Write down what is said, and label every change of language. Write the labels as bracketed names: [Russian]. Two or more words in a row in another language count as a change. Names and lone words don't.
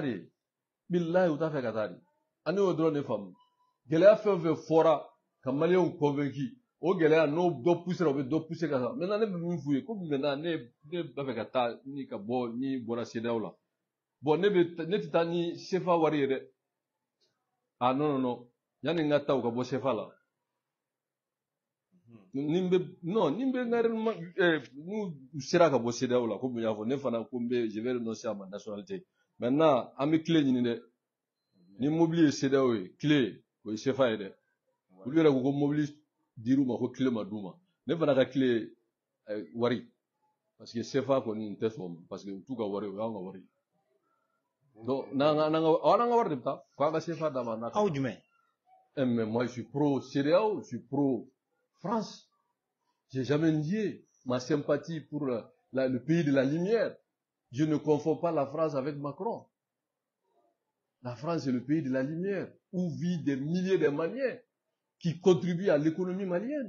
[French] Billahi où t'as fait Qatar? [Bambara] Ani o dɔrɔn de faamu gɛlɛya fɛn o fɛn fɔra ka maliyɛnw convaincu o gɛlɛya n'o dɔ poussé la o bɛ dɔ poussé ka taa maintenant ne bɛ min f'u ye ko maintenant ne b'a fɛ ka taa ni ka bɔ ni bɔra CEDEAO la bon ne tɛ taa ni CFA wari ye dɛ [French] ah non [Bambara] yanni n ka taa o ka bɔ CFA la ni n bɛ n ka n'u sera ka bɔ CEDEAO la ko mun y'a fɔ ne fana ko [French] je vais renoncer à ma nationalité [Bambara] maintenant an bɛ tile ɲini dɛ. Ni mobili ye CEDEAO ye clé o ye CFA ye dɛ olu yɛrɛ ko mobili dir'u ma ko clé ma d'u ma ne fana ka clé wari [French] parce que [Bambara] CFA kɔni n tɛ sɔn ma [French] parce que [Bambara] u t'u ka wari o y'anw ka wari donc n'an ka wari de bɛ taa k'an ka CFA d'a ma n'a ka Aw jumɛn? [French] mais moi je suis pro CEDEAO je suis pro France j'ai jamais nié ma sympathie pour le pays de la lumière je ne confonds pas la France avec Macron. La France est le pays de la lumière, où vivent des milliers de Maliens qui contribuent à l'économie malienne.